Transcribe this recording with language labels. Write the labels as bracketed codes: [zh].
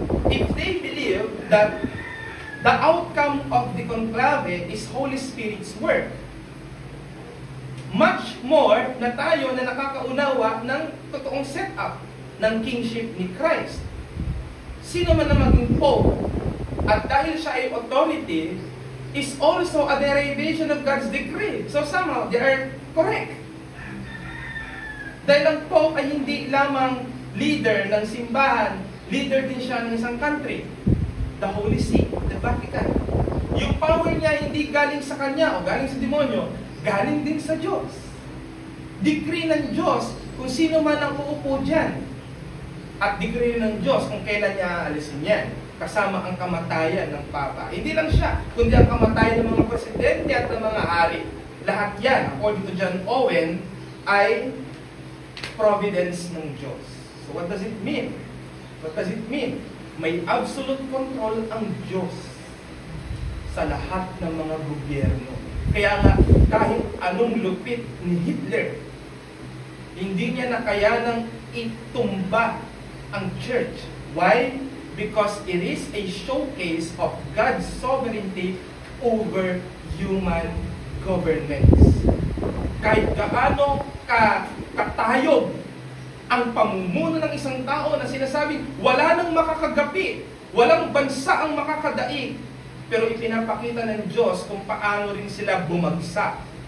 [en] If they believe that the outcome of the conclave is Holy Spirit's work, much more [tl] na tayo na nakakaunawa ng totoong [en] setup ng kingship ni Christ. [tl] Sino man na maging Pope, at dahil siya ay authority, [en] is also a derivation of God's decree. So somehow, they are correct. [tl] Dahil ang Pope ay hindi lamang leader ng simbahan, leader din siya ng isang country. The Holy See, the Vatican. Yung power niya hindi galing sa kanya o galing sa demonyo, galing din sa Diyos. Decree ng Diyos kung sino man ang uupo dyan. At decree ng Diyos kung kailan niya aalisin yan. Kasama ang kamatayan ng Papa. Hindi lang siya, kundi ang kamatayan ng mga presidente at ng mga hari. Lahat yan, according to John Owen, ay providence ng Diyos. [en] So what does it mean? [tl] What does it mean? May absolute control ang Diyos sa lahat ng mga gobyerno. Kaya nga, kahit anong lupit ni Hitler, hindi niya nakayanang itumba ang church. [en] Why? Because it is a showcase of God's sovereignty over human governments. [tl] Kahit gaano katayog ang pamumuno ng isang tao na sinasabing wala nang makakagapi, walang bansa ang makakadaig, pero ipinapakita ng Diyos kung paano rin sila bumagsak.